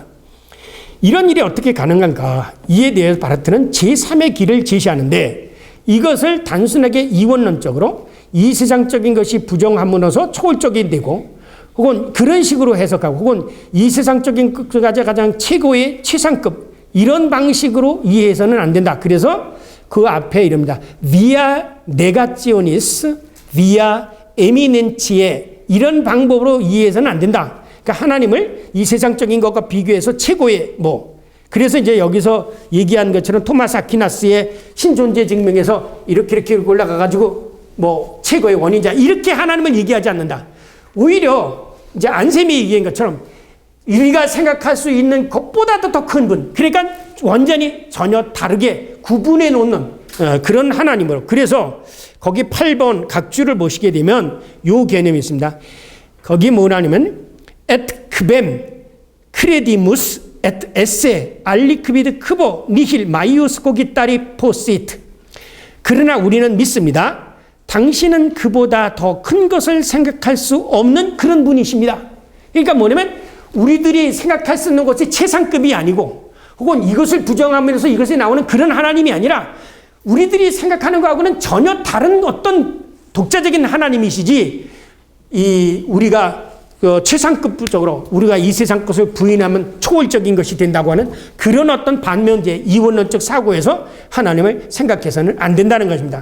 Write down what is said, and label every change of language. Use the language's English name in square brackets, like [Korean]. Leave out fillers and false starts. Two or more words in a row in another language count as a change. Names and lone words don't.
[Korean] 이런 일이 어떻게 가능한가? 이에 대해서 바르트는 제3의 길을 제시하는데 이것을 단순하게 이원론적으로 이 세상적인 것이 부정함으로써 초월적이 되고 혹은 그런 식으로 해석하고 혹은 이 세상적인 것가 가장 최고의 최상급 이런 방식으로 이해해서는 안 된다. 그래서 그 앞에 이럽니다. [Latin] via negationis, via eminentiae [Korean] 이런 방법으로 이해해서는 안 된다. 그러니까 하나님을 이 세상적인 것과 비교해서 최고의 그래서 이제 여기서 얘기한 것처럼 토마스 아퀴나스의 신존재 증명에서 이렇게 올라가가지고 최고의 원인자 이렇게 하나님을 얘기하지 않는다. 오히려 이제 안셈이 얘기한 것처럼 우리가 생각할 수 있는 것보다도 더 큰 분. 그러니까 완전히 전혀 다르게 구분해 놓는 그런 하나님으로. 그래서 거기 8번 각주를 보시게 되면 요 개념이 있습니다. 거기 뭐냐면 [Latin] et quem credimus et esse aliquid quo nihil maius cogitari possit. [Korean] 그러나 우리는 믿습니다. 당신은 그보다 더 큰 것을 생각할 수 없는 그런 분이십니다. 그러니까 뭐냐면 우리들이 생각할 수 있는 것이 최상급이 아니고 혹은 이것을 부정하면서 이것이 나오는 그런 하나님이 아니라 우리들이 생각하는 것하고는 전혀 다른 어떤 독자적인 하나님이시지 우리가 최상급적으로 우리가 이 세상 것을 부인하면 초월적인 것이 된다고 하는 그런 어떤 반면제 이원론적 사고에서 하나님을 생각해서는 안 된다는 것입니다.